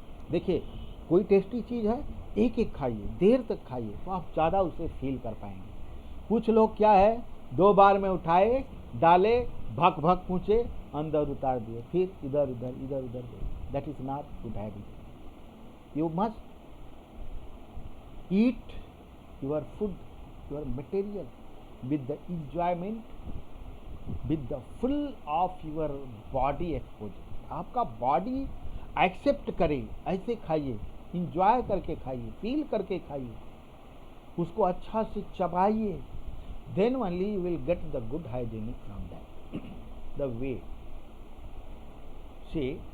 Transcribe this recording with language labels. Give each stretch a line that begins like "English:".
Hindi: देखिए, कोई टेस्टी चीज़ है, एक एक खाइए, देर तक खाइए, तो आप ज़्यादा उसे फील कर पाएंगे। कुछ लोग क्या है, 2 बार में उठाए, डाले, भक भक पूछे, अंदर उतार दिए, फिर इधर उधर।
English: That is not good habit. You must eat your food, your material with the enjoyment, with the full of your body exposure।
Hindi: आपका बॉडी एक्सेप्ट करे, ऐसे खाइए, इंजॉय करके खाइए, फील करके खाइए, उसको अच्छा से चबाइए,
English: Then only you will get the good hygienic from that the way से।